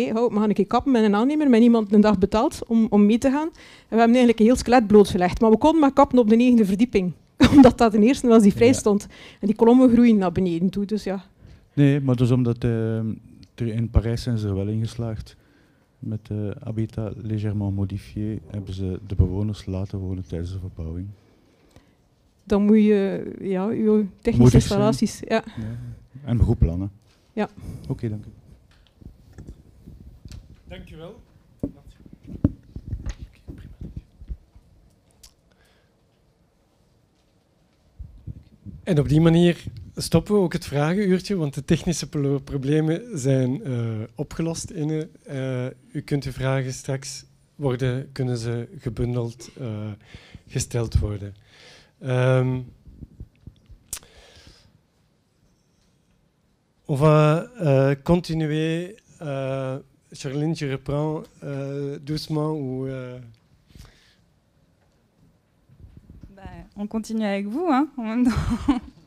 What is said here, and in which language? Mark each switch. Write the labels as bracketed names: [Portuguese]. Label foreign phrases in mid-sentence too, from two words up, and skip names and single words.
[Dutch] We gaan een keer kappen met een aannemer, met iemand een dag betaald om mee te gaan. En we hebben eigenlijk een heel skelet blootgelegd. Maar we konden maar kappen op de 9e verdieping. Omdat dat de eerste was die vrij stond. En die kolommen groeien naar beneden toe, dus ja. Nee, maar dus omdat in Parijs zijn ze er wel in geslaagd. Met [French] habitat légèrement modifié [Dutch] hebben ze de bewoners laten wonen tijdens de verbouwing. Dan moet je uw technische installaties... Ja. En goed plannen. Ja. Oké, dank u. Dank u wel. En op die manier stoppen we ook het vragenuurtje, want de technische problemen zijn opgelost. U kunt uw vragen straks kunnen ze gebundeld gesteld worden. [French] On va continuer. Charline, je reprends doucement ou. On continue avec vous, hein, en même temps.